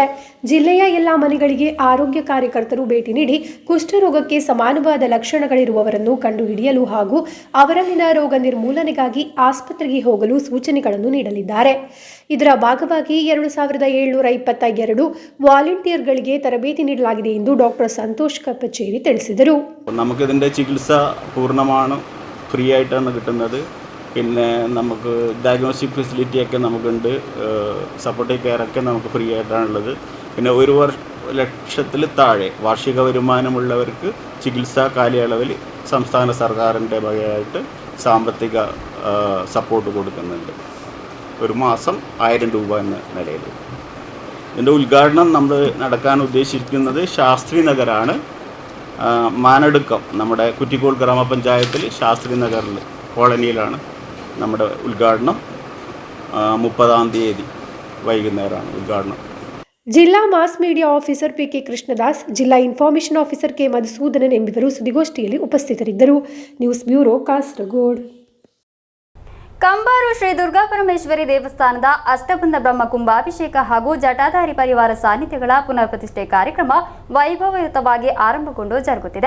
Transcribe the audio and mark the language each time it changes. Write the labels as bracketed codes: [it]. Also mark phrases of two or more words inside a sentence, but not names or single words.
[kn] ಜಿಲ್ಲೆಯ ಎಲ್ಲ ಮನೆಗಳಿಗೆ ಆರೋಗ್ಯ ಕಾರ್ಯಕರ್ತರು ಭೇಟಿ ನೀಡಿ ಕುಷ್ಠರೋಗಕ್ಕೆ ಸಮಾನವಾದ ಲಕ್ಷಣಗಳಿರುವವರನ್ನು ಕಂಡುಹಿಡಿಯಲು ಹಾಗೂ ಅವರಲ್ಲಿನ ರೋಗ ನಿರ್ಮೂಲನೆಗಾಗಿ ಆಸ್ಪತ್ರೆಗೆ ಹೋಗಲು ಸೂಚನೆಗಳನ್ನು ನೀಡಲಿದ್ದಾರೆ. ಇದರ ಭಾಗವಾಗಿ 2722 ವಾಲಂಟಿಯರ್ಗಳಿಗೆ ತರಬೇತಿ ನೀಡಲಾಗಿದೆ ಎಂದು ಡಾಕ್ಟರ್ ಸಂತೋಷ್ ಕಪ್ಪಚೇರಿ ತಿಳಿಸಿದರು. [ml] നമുക്കിതിൻ്റെ ചികിത്സ പൂർണ്ണമാണ് ഫ്രീ ആയിട്ടാണ് കിട്ടുന്നത്. പിന്നെ നമുക്ക് [en] diagnostic facilityയൊക്കെ [ml] നമുക്കുണ്ട്. [en] supportive careഒക്കെ [ml] നമുക്ക് ഫ്രീ ആയിട്ടാണുള്ളത്. പിന്നെ 1 ലക്ഷത്തിൽ താഴെ വാർഷിക വരുമാനമുള്ളവർക്ക് ചികിത്സാ കാലയളവിൽ സംസ്ഥാന സർക്കാരിൻ്റെ വകയായിട്ട് സാമ്പത്തിക സപ്പോർട്ട് കൊടുക്കുന്നുണ്ട്. ഒരു മാസം 1000 രൂപ എന്ന നിലയിൽ. ഇതിൻ്റെ ഉദ്ഘാടനം നമ്മൾ നടക്കാൻ ഉദ്ദേശിക്കുന്നത് ശാസ്ത്രി നഗറാണ്. മാനടുക്കം, നമ്മുടെ കുറ്റിക്കോൾ ഗ്രാമപഞ്ചായത്തിൽ ശാസ്ത്രി നഗറിൽ കോളനിയിലാണ് നമ്മുടെ ഉദ്ഘാടനം. 30-ാം തീയതി വൈകുന്നേരമാണ് ഉദ്ഘാടനം. [kn] ಜಿಲ್ಲಾ [en] mass media officer [kn] ಪಿಕೆ ಕೃಷ್ಣದಾಸ್, ಜಿಲ್ಲಾ [en] information officer [kn] ಕೆ ಮಧುಸೂದನನ್ ಎಂಬಿವರು ಸುದ್ದಿಗೋಷ್ಠಿಯಲ್ಲಿ ಉಪಸ್ಥಿತರಿದ್ದರು. [en] news bureau, ಕಾಸರಗೋಡು. [kn] ಕಂಬಾರು ಶ್ರೀ ದುರ್ಗಾಪರಮೇಶ್ವರಿ ದೇವಸ್ಥಾನದ ಅಷ್ಟಬಂಧ ಬ್ರಹ್ಮ ಕುಂಭಾಭಿಷೇಕ ಹಾಗೂ ಜಟಾಧಾರಿ ಪರಿವಾರ ಸಾನ್ನಿಧ್ಯಗಳ ಪುನರ್ ಪ್ರತಿಷ್ಠೆ ಕಾರ್ಯಕ್ರಮ ವೈಭವಯುತವಾಗಿ ಆರಂಭಗೊಂಡು ಜರುಗುತ್ತಿದೆ.